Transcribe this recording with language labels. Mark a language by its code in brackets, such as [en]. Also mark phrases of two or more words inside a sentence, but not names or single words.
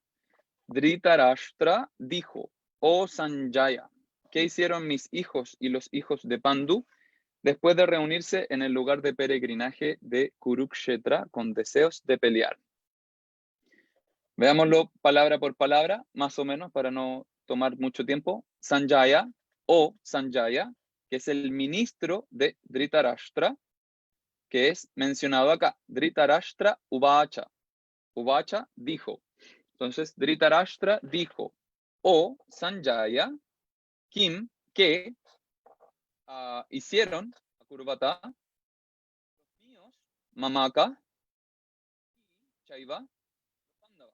[es] Dhritarashtra dijo, oh Sanjaya, ¿qué hicieron mis hijos y los hijos de Pandu después de reunirse en el lugar de peregrinaje de Kurukshetra con deseos de pelear. Veámoslo palabra por palabra, más o menos, para no tomar mucho tiempo. Sanjaya, que es el ministro de Dhritarashtra, que es mencionado acá. Dhritarashtra Uvacha. Uvacha dijo. Entonces, Dhritarashtra dijo, Sanjaya, Kim, que hicieron, Kurvata, los míos, [sa] मामक चैव पाण्डवाः.